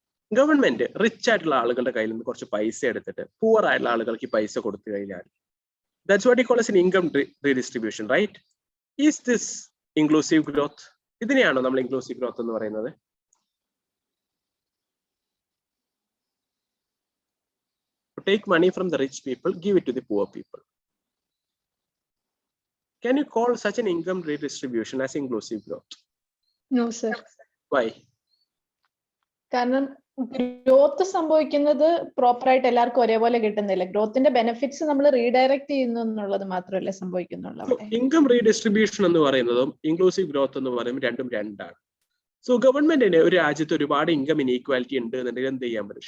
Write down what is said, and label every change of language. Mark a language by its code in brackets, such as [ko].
[ml] Government rich ആയിട്ടുള്ള ആളുകളുടെ കയ്യിൽ നിന്ന് കുറച്ച് പൈസ എടുത്തിട്ട് പൂവർ ആയിട്ടുള്ള ആളുകൾക്ക് ഈ പൈസ കൊടുത്തു കഴിഞ്ഞാൽ [en] That's what you call as an income redistribution, right? Is this inclusive growth? [ml] ഇതിനെയാണോ നമ്മൾ ഇൻക്ലൂസീവ് ഗ്രോത്ത് എന്ന് പറയുന്നത്? [en] Take money from the rich people, give it to the poor people. Can you call such an income redistribution as inclusive growth? No, sir. Why? [ml] കാരണം growth സംഭവിക്കുന്നത് proper ആയിട്ട് എല്ലാവർക്കും ഒരേപോലെ കിട്ടുന്നില്ല. ഗ്രോത്തിന്റെ benefits നമ്മൾ റീഡയറക്ട് ചെയ്യുന്നു എന്നുള്ളത് മാത്രമല്ലേ സംഭവിക്കുന്നുള്ളൂ. ഇൻകം റീഡിസ്ട്രിബ്യൂഷൻ എന്ന് പറയുന്നതും ഇൻക്ലൂസീവ് ഗ്രോത്ത് എന്ന് പറയുമ്പോൾ രണ്ടും രണ്ടാണ്. സോ ഗവൺമെന്റിന് ഒരു രാജ്യത്ത് ഒരുപാട് ഇൻകം ഇനീക്വാലിറ്റി ഉണ്ട് എന്നുണ്ടെങ്കിൽ എന്ത് ചെയ്യാൻ പറ്റും?